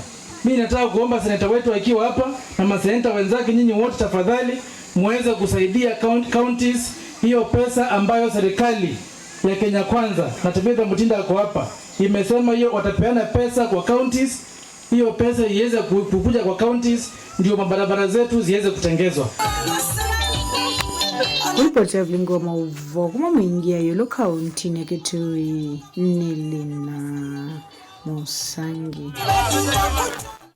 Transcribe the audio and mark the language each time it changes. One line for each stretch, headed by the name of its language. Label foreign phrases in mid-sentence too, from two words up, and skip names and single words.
Swahili: Mimi nataka kuomba seneta wetu akiwa hapa na maseneta wenzake, nyinyi wote tafadhali muweze kusaidia counties hiyo pesa ambayo serikali ya Kenya Kwanza na Tabitha Mutinda ako hapa imesema hiyo watapeana pesa kwa counties, hiyo pesa iweze kukuja kwa counties ndio mabarabara zetu ziweze kutengezwa.
Kamba: Kulipotea vlingo mauvo kuma mwingia yolo kaunti ya Kitui Nilina Musangi.